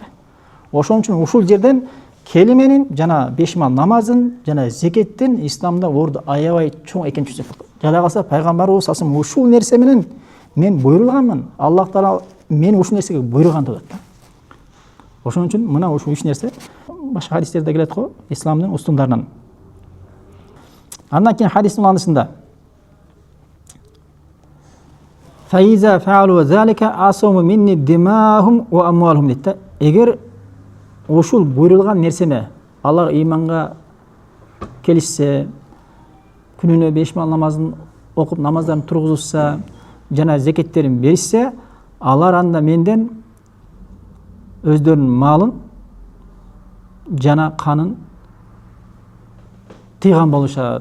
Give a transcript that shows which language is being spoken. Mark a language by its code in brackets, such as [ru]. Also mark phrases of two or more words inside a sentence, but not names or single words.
[ky] Ошон үчүн ушул жерден келименин, жана 5 мал намазын, жана зекеттин исламда орду аябай чоң экенин түшүнсөк. Жада калса пайгамбарыбыз [ar] صلى الله عليه وسلم [ky] ушул нерсе менен мен буйрулганмын. Аллах таала мени ушул нерсеге буйруган деп да. Ошон үчүн мына ушул 3 нерсе башка хадистерде келет го, исламдын устундарынан. Андан кийин хадистин уланышында [ar] فإذا فعلوا ذلك عصموا مني دماءهم وأموالهم [ky] дейт. Эгер ушул буйрулган нерсени алар ыйманга келишсе, күнүнө 5 мал намазын окуп, намаздарын тургузса, жана зекеттерин беришсе, алар анда менден өздөрүнүн малын жана канын тыйган болушат.